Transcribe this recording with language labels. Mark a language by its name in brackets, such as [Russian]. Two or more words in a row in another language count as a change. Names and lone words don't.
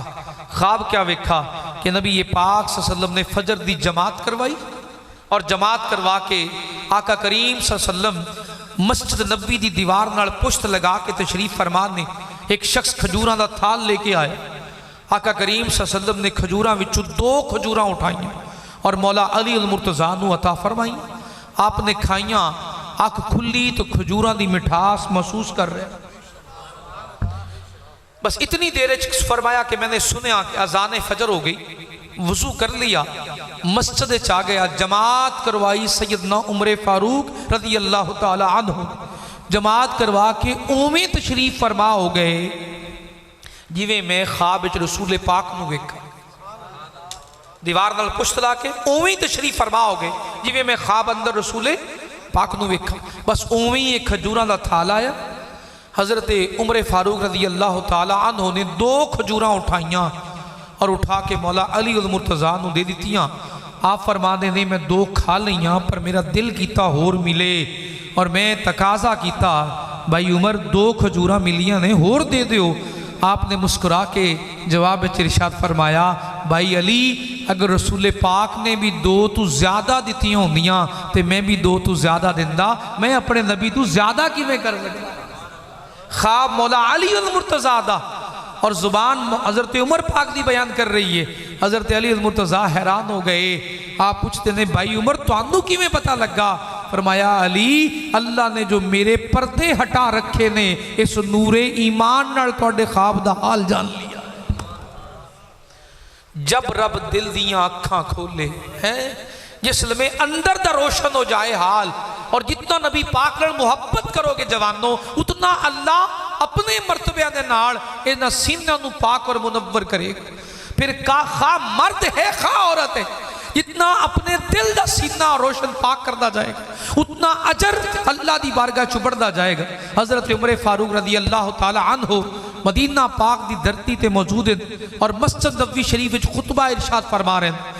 [Punjabi] خواب کیا ویکھا کہ نبی پاک [Arabic] صلی اللہ علیہ وسلم [Punjabi] نے فجر دی جماعت کروائی، اور جماعت کروا کے آقا کریم [Arabic] صلی اللہ علیہ وسلم [Punjabi] مسجد نبی دی دیوار نال پشت لگا کے تشریف فرمان نے ایک شخص کھجوراں دا تھال لے کے آئے۔ آقا کریم [Arabic] صلی اللہ علیہ وسلم [Punjabi] نے کھجوراں وچوں 2 کھجوراں اٹھائیاں اور مولا علی المرتضیٰ نو عطا فرمائیں۔ آپ نے کھائیاں، آنکھ کھلی تو کھجوراں دی مٹھاس محسوس کر رہے، بس اتنی دیر فرمایا کہ میں نے سنیا کہ اذان فجر ہو گئی، وضو کر لیا، مسجد چاہ گیا، جماعت کروائی سیدنا عمر فاروق [Arabic] رضی اللہ تعالی عنہ، [Punjabi] جماعت کروا کے اومیں تشریف فرما ہو گئے جویں میں خواب وچ رسول پاک نو ویکھا، دیوار نال پشت لا کے اومیں تشریف فرما ہو گئے جویں میں خواب اندر رسول پاک نو ویکھا، بس اومیں ایک کھجوراں دا تھال آیا۔ حضرت عمر فاروق [Arabic] رضی اللہ تعالی عنہ [Punjabi] نے 2 کھجوراں اٹھائیاں اور اٹھا کے مولا علی المرتضیٰ نو دے دیتیاں۔ آپ فرمانے نے میں 2 کھا لیاں پر میرا دل کیتا ہور ملے، اور میں تقاضا کیتا بھائی عمر 2 کھجوراں ملیاں نے ہور دے دیو۔ آپ نے مسکرا کے جواب ارشاد فرمایا بھائی علی اگر رسول پاک نے بھی 2 تو زیادہ دیتی ہوندیاں تے میں بھی 2 تو زیادہ دیندا، میں اپنے نبی تو زیادہ کیویں کر سکدا؟ خواب مولا علی المرتضیٰ دا اور زبان حضرت عمر پاک دی بیان کر رہی ہے۔ حضرت علی المرتضیٰ حیران ہو گئے، آپ پوچھتے ہیں بھائی عمر تانوں کیویں پتہ لگا؟ فرمایا علی اللہ نے جو میرے پردے ہٹا رکھے نے اس نور ایمان نال تواڈے خواب دا حال جان لیا۔ جب رب دل دیاں اکھاں کھولے ہیں جس میں اندر دا روشن ہو جائے حال، اور جتنا نبی پاک نال محبت کرو گے جوانوں اتنا اللہ اپنے مرتبے دے نال انہاں سینیاں نو پاک اور منور کرے گا۔ پھر خواہ مرد ہے خواہ عورت ہے، جتنا اپنے دل دا سینہ روشن پاک کردا جائے گا اتنا اجر اللہ دی بارگاہ چبڑدا جائے گا۔ حضرت عمر فاروق [Arabic] رضی اللہ تعالی عنہ [Punjabi] مدینہ پاک دی دھرتی تے موجود ہیں اور مسجد نبوی شریف وچ خطبہ ارشاد فرما رہے ہیں۔